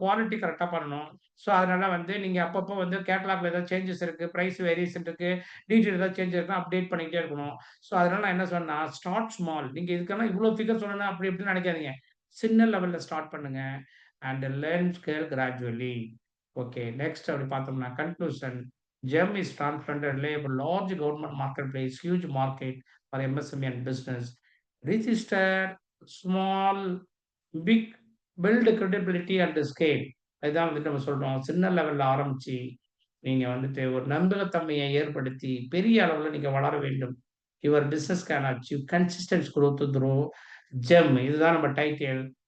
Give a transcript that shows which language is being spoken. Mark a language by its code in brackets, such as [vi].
[ta] Quality கரெக்ட்டா பண்ணணும். So, அதனால வந்து நீங்க அப்பப்போ வந்து கேட்டலாக்ல ஏதாவது சேஞ்சஸ் இருக்கு, பிரைஸ் வேரியேஷன் இருக்கு, டீட்டெயில் ஏதாவது சேஞ்ச் இருக்குன்னா அப்டேட் பண்ணிக்கிட்டே இருக்கணும். ஸோ, அதனால நான் என்ன சொன்னேன்னா, [en] Start small. [ta] நீங்க இதுக்கெல்லாம் இவ்ளோ ஃபிகர் சொல்லணும் அப்படி இப்படின்னு நெனைக்காதீங்க. சின்ன லெவல்ல ஸ்டார்ட் பண்ணுங்க. [en] And learn scale gradually. [ta] Okay. Next அப்படி பார்த்தோம்னா conclusion. [en] GEM is transparent and reliable, large government marketplace, huge market for MSME and business. Register small, big, build credibility and scale. [ta] இதுதான் வந்துட்டு நம்ம சொல்றோம். சின்ன லெவல்ல ஆரம்பிச்சு, நீங்க வந்துட்டு ஒரு நம்பகத்தன்மையை ஏற்படுத்தி, பெரிய அளவுல நீங்க வளர வேண்டும். [en] Your business can achieve consistent growth through GEM. [ta] இதுதான் நம்ம டைட்டில்.